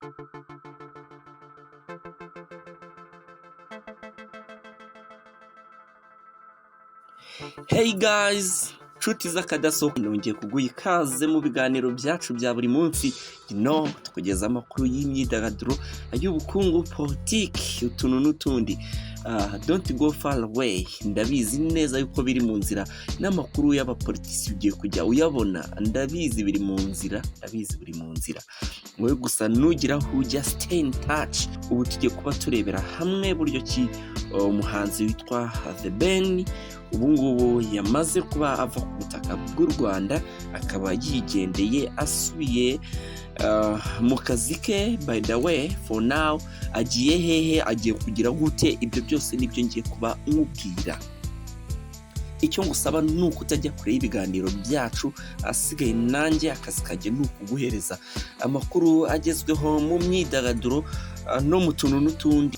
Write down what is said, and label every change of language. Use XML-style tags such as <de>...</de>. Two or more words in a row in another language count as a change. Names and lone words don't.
<en>Hey guys,</en> <rw>nshuti z'akadasohoka nongeye kuguha ikaze mu biganiro byacu bya buri munsi, tukugeza amakuru y'imyidagaduro, ay'ubukungu, politiki, utuntu n'utundi.</rw> <en>Don't go far away.</en> <rw>Ndabizi neza yuko biri mu nzira n'amakuru y'abapolitisi ugiye kujya uyabona. Ndabizi biri mu nzira. Wowe gusa nugira aho ujya,</rw> <en>stay in touch.</en> <rw>Ubu tugiye kuba turebera hamwe buryo ki umuhanzi witwa The Ben ubu ngubu yamaze kuba ava ku butaka bw'u Rwanda, akaba yigendeye asubiye mu kazi ke.</rw> <en>By the way, for now</en> <rw>agiye hehe, agiye kugira gute, ibyo byose nibyo ngiye kuba nkubwira. Icyo ngusaba ni ukutajya kure y'ibiganiro byacu, asigaye nanjye akazi kajya ni ukuguhereza amakuru agezweho mu myidagaduro no mu tuntu n'utundi.</rw>